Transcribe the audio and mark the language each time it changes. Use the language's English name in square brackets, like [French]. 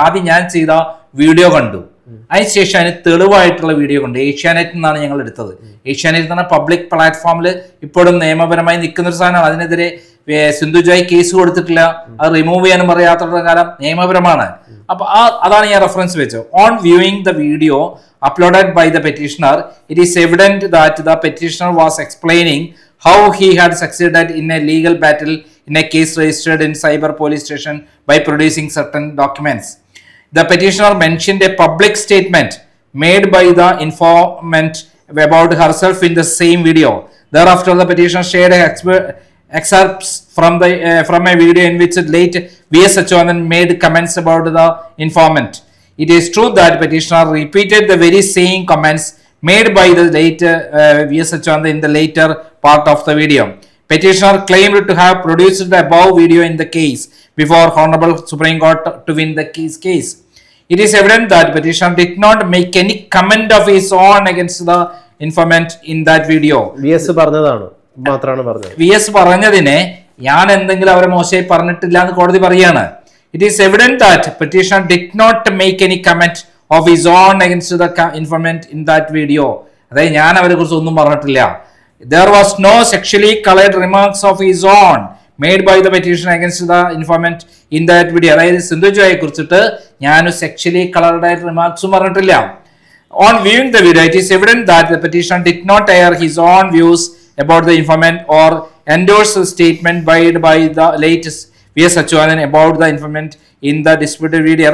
[Malayalam] ആദ്യം ഞാൻ ചെയ്ത വീഡിയോ കണ്ടു, അതിനുശേഷം അതിന് തെളിവായിട്ടുള്ള വീഡിയോ കണ്ടു. ഏഷ്യാനെറ്റിൽ നിന്നാണ് ഞങ്ങൾ എടുത്തത്. ഏഷ്യാനെറ്റ് എന്ന് പറഞ്ഞാൽ പബ്ലിക് പ്ലാറ്റ്ഫോമിൽ ഇപ്പോഴും നിയമപരമായി നിൽക്കുന്ന ഒരു സാധനമാണ്. അതിനെതിരെ സിന്ധു ജോയ് കേസ് കൊടുത്തിട്ടില്ല, അത് റിമൂവ് ചെയ്യാനും പറയാത്ത കാലം നിയമപരമാണ്. അപ്പൊ അതാണ് ഞാൻ റെഫറൻസ് വെച്ചത്. [English] On viewing the video uploaded by the petitioner, it is evident that the petitioner was explaining how he had succeeded in a legal battle in a case registered in cyber police station by producing certain documents. The petitioner mentioned a public statement made by the informant about herself in the same video. Thereafter, the petitioner shared excerpts from a video in which late VS Achyutanand made comments about the informant. It is true that petitioner repeated the very same comments made by the late VS Achyutanand in the later part of the video. Petitioner claimed to have produced the above video in the case before Honorable Supreme Court to win the case. It is evident that petitioner did not make any comment of his own against the informant in that video. [Malayalam] VS പറഞ്ഞതാണ് മാത്രമാണ് പറഞ്ഞത്. VS പറഞ്ഞതിനെ ഞാൻ എന്തെങ്കിലും അവരെ മോശമായി പറഞ്ഞിട്ടില്ല എന്ന് കോടതി പറയാണ്. [English] It is evident that petitioner did not make any comment of his own against the informant in that video. [Malayalam] അതായത് ഞാൻ അവരെ കുറിച്ച് ഒന്നും പറഞ്ഞിട്ടില്ല. [English] There was no sexually colored remarks of his own made by the petitioner against the informant in that video. [Malayalam] അതായത് സിന്ധു ജോയെ കുറിച്ചിട്ട് ഞാൻ sexually coloured ആയിട്ട് റിമാർക്സും പറഞ്ഞിട്ടില്ല. [English] On viewing the video, it is evident that the petitioner did not air his own views about the informant or endorse the statement made by the late VS Achyutanand about the informant in the disputed video.